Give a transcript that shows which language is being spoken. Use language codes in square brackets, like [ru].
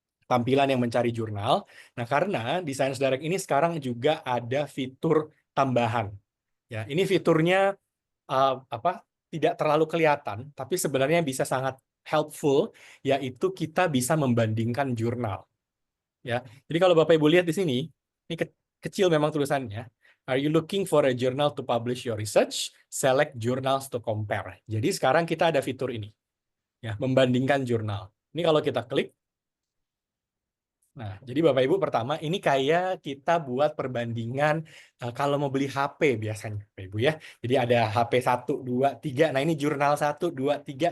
[id] Tampilan yang mencari jurnal. Nah, karena di Science Direct ini sekarang juga ada fitur tambahan. Ya, ini fiturnya tidak terlalu kelihatan, tapi sebenarnya bisa sangat helpful, yaitu kita bisa membandingkan jurnal. Ya, jadi kalau Bapak Ibu lihat di sini, ini kecil memang tulisannya. [en] Are you looking for a journal to publish your research? Select journals to compare. [id] Jadi sekarang kita ada fitur ini, ya, membandingkan jurnal. Ini kalau kita klik, nah, jadi Bapak Ibu pertama, ini kayak kita buat perbandingan kalau mau beli HP biasanya, Bapak Ibu ya. Jadi ada HP 1, 2, 3. Nah, ini jurnal 1, 2, 3.